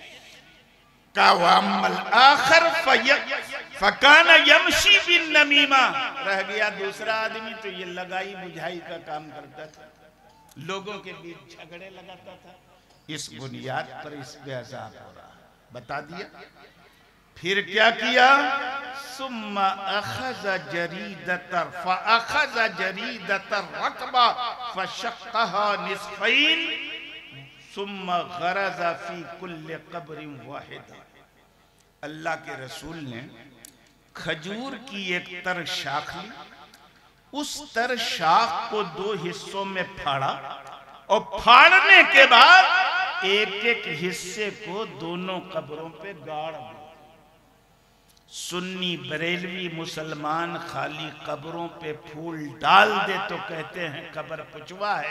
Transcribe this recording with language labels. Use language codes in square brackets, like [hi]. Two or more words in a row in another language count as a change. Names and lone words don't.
[ar] كا وأما الآخر فكان يمشي بين نميمة, [ur] رہ گیا دوسرا آدمی تو یہ لگائی بجھائی کا کام کرتا تھا، لوگوں کے بیچ جھگڑے لگاتا تھا. اس بنیاد پر اس پہ عذاب ہو رہا ہے، بتا دیا. پھر کیا کیا? [ar] ثم أخذ جريدة فأخذ جريدة رطبة فشقها نصفين ثم غرز في كل قبر واحدة. [ur] اللہ کے رسول نے کھجور کی ایک تر شاخ لی، اس تر شاخ کو دو حصوں میں پھاڑا، اور پھاڑنے کے بعد ایک ایک حصے کو دونوں قبروں پہ گاڑ دیا. سنی بریلوی مسلمان خالی قبروں پہ پھول ڈال دے تو کہتے ہیں قبر پچوا ہے.